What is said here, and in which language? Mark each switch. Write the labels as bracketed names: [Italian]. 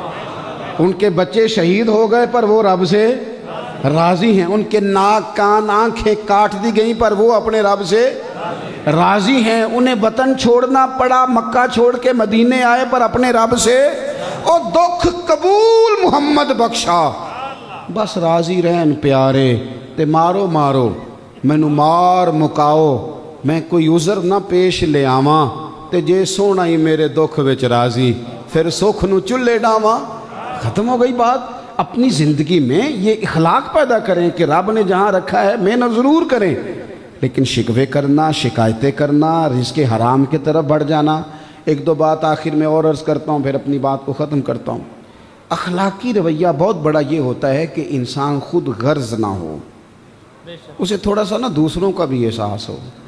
[Urdu] ان کے بچے شہید ہو گئے پر وہ رب سے راضی ہیں. ان کے ناک کان آنکھیں کاٹ دی گئیں پر وہ اپنے رب سے راضی ہیں. انہیں وطن چھوڑنا پڑا, مکہ چھوڑ کے مدینے آئے پر اپنے رب سے [Punjabi] او دکھ قبول محمد بخشا. بس راضی رہن پیارے تے مارو مارو مینو مار مکاؤ, میں کوئی عذر نہ پیش لے آواں تے جے سونا ہی میرے دکھ وچ راضی, پھر سکھ نو چلے ڈاواں. [Urdu] ختم ہو گئی بات. اپنی زندگی میں یہ اخلاق پیدا کریں کہ رب نے جہاں رکھا ہے محنت ضرور کریں, لیکن شکوے کرنا, شکایتیں کرنا, رزق حرام کی طرف بڑھ جانا. ایک دو بات آخر میں اور عرض کرتا ہوں, پھر اپنی بات کو ختم کرتا ہوں. اخلاقی رویہ بہت بڑا یہ ہوتا ہے کہ انسان خود غرض نہ ہو, اسے تھوڑا سا نا دوسروں کا بھی احساس ہو.